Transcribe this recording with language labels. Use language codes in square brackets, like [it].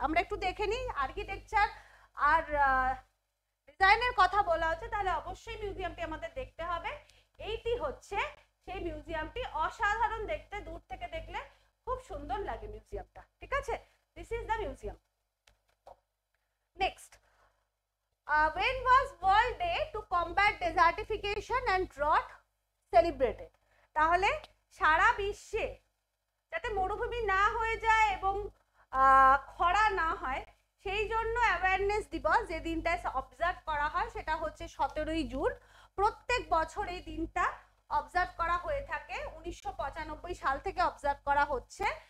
[bn] আমরা একটু দেখে নিই, আর্কিটেকচার আর ডিজাইনের কথা বলা হচ্ছে, তাহলে অবশ্যই মিউজিয়ামটি আমাদের দেখতে হবে। এইটি হচ্ছে সেই মিউজিয়ামটি, অসাধারণ দেখতে, দূর থেকে দেখলে খুব সুন্দর লাগে মিউজিয়ামটা, ঠিক আছে? [en] This is the museum. Next, when was World Day to Combat Desertification and Drought celebrated? [bn] তাহলে সারা বিশ্বে যাতে মরুভূমি না হয়ে যায় এবং খরা না হয় সেই জন্য অ্যাওয়ারনেস দিবস যে দিনটা অবজার্ভ করা হয় সেটা হচ্ছে 17ই জুন। প্রত্যেক বছর এই দিনটা অবজার্ভ করা হয়ে থাকে, 1995 সাল থেকে অবজার্ভ করা হচ্ছে।